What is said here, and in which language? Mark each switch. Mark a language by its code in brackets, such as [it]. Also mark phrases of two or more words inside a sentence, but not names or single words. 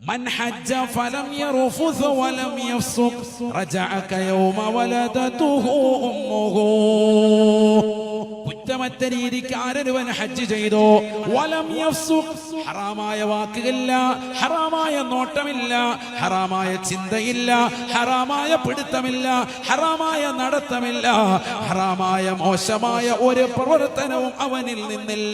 [ar] من حج فلم يرفث ولم يفسق رجع كيوم ولدته أمه. [ml] കുറ്റമറ്റ രീതിക്ക് ആരൊരുവൻ ഹജ്ജ് ചെയ്തോ, [ar] ولم يفسق, [ml] ഹറാമായ വാക്കുകളില്ല, ഹറാമായ നോട്ടമില്ല, ഹറാമായ ചിന്തയില്ല, ഹറാമായ പിടുത്തമില്ല, ഹറാമായ നടത്തമില്ല, ഹറാമായ മോശമായ ഒരു പ്രവർത്തനവും അവനിൽ നിന്നില്ല.